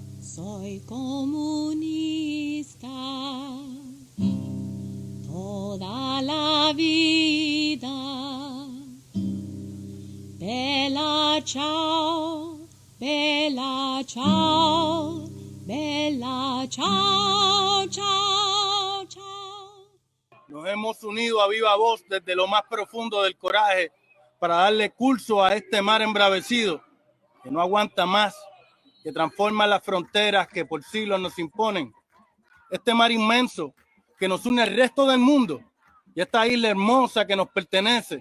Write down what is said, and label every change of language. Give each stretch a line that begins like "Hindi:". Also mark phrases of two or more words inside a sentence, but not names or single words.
Spanish: Soy comunista toda la vida.
Italian: Bella ciao, bella ciao, bella ciao, ciao, ciao.
Spanish: Nos hemos unido a viva voz desde lo más profundo del coraje para darle curso a este mar embravecido que no aguanta más, que transforma las fronteras que por siglos nos imponen. Este mar inmenso que nos une al resto del mundo y esta isla hermosa que nos pertenece.